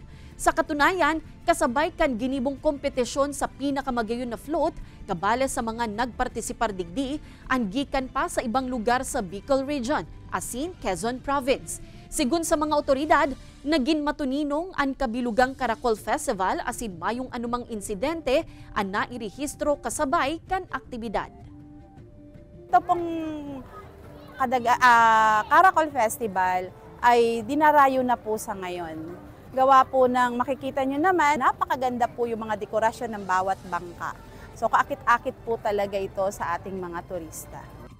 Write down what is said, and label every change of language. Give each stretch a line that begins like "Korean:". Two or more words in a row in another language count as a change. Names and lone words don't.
Bikol: Sa katunayan, kasabay kan ginibong kompetisyon sa pinakamagayon na float, kabale sa mga nagpartisipar digdi, ang gikan pa sa ibang lugar sa Bicol Region, asin Quezon Province. Sigun sa mga otoridad, naging matuninong ang kabilugang Caracol Festival asin mayong anumang insidente ang nairehistro kasabay kan aktibidad.
Filipino: Ito pong Caracol Festival ay dinarayo na po sa ngayon. Gawa po ng makikita nyo naman, napakaganda po yung mga dekorasyon ng bawat bangka. So kaakit-akit po talaga ito sa ating mga turista.